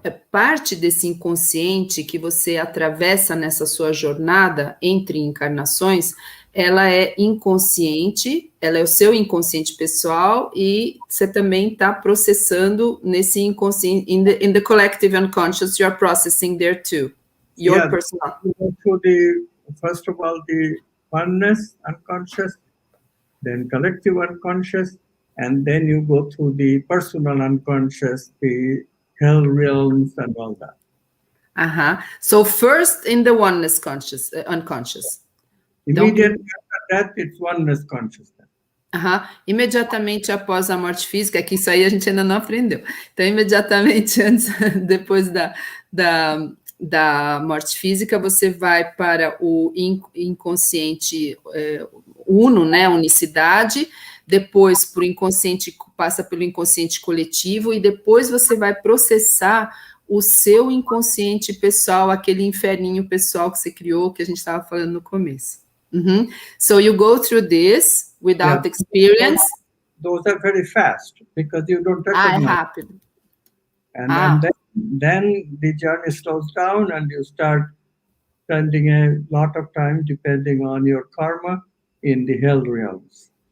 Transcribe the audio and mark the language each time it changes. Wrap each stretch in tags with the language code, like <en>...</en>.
<pt>Parte desse inconsciente que você atravessa nessa sua jornada entre encarnações, ela é inconsciente, ela é o seu inconsciente pessoal e você também está processando nesse inconsciente,</pt> <en>in the collective unconscious, you are processing there too, your personal. So first of all, the oneness unconscious, then collective unconscious, and then you go through the personal unconscious, the hell realms and all that. So first in the oneness conscious, unconscious. Immediately after that, it's oneness consciousness.</en> <pt>Imediatamente após a morte física, que isso aí a gente ainda não aprendeu. Então, imediatamente antes, depois da morte física, você vai para o inconsciente uno, né, unicidade, depois para o inconsciente, passa pelo inconsciente coletivo, e depois você vai processar o seu inconsciente pessoal, aquele inferninho pessoal que você criou, que a gente estava falando no começo.</pt> <en>So you go through this without experience. Those are very fast, because you don't recognize.</en> <pt>É rápido.</pt> <en>And then the journey slows down and you start spending a lot of time, depending on your karma, in the hell realms.</en>